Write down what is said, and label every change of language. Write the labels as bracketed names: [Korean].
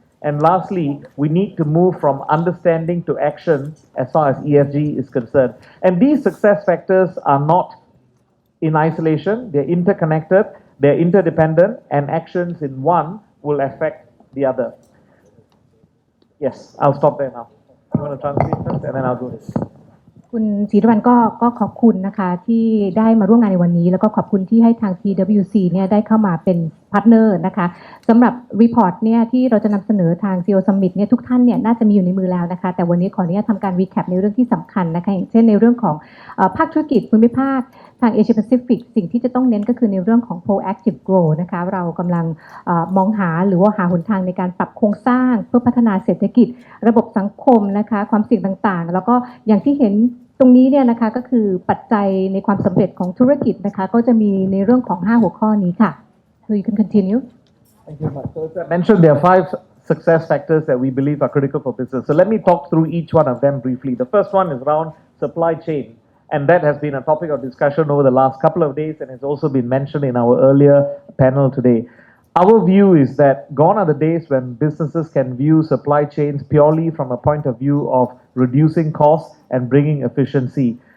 [English] And lastly, we need to move from understanding to action as far as ESG is concerned. And these success factors are not in isolation. They're interconnected, they're interdependent, and actions in one will affect the other. Yes, I'll stop there now. You want to translate first, and then I'll do this. [Thai] คุณศรีตะวันก็ขอบคุณนะคะที่ได้มาร่วมงานในวันนี้แล้วก็ขอบคุณที่ให้ทาง PwC เนี่ยได้เข้ามาเป็นพาร์ทเนอร์นะคะสำหรับรีพอร์ตเนี่ยที่เราจะนำเสนอทาง CEO Summit เนี่ยทุกท่านเนี่ยน่าจะมีอยู่ในมือแล้วนะคะแต่วันนี้ขออนุญาตทำการรีแคปในเรื่องที่สำคัญนะคะอย่างเช่นในเรื่องของภาคธุรกิจภูมิภาคทาง Asia Pacific สิ่งที่จะต้องเน้นก็คือในเรื่องของ proactive growth นะคะเรากำลัง มองหาหรือว่าหาหนทางในการปรับโครงสร้างเพื่อพัฒนาเศรษฐกิจระบบสังคมนะคะความเสี่ยงต่างๆแล้วก็อย่างที่เห็นตรงนี้เนี่ยนะคะก็คือปัจจัยในความสำเร็จของธุรกิจนะคะก็จะมีในเรื่องของ5หัวข้อนี้ค่ะ [English] so you can continue Thank you much. So as I mentioned, there are 5 success factors that we believe are critical for business. So let me talk through each one of them briefly. The first one is around supply chain, and that has been a topic of discussion over the last couple of days and has also been mentioned in our earlier panel today. Our view is that gone are the days when businesses can view supply chains purely from a point of view of reducing costs and bringing efficiency.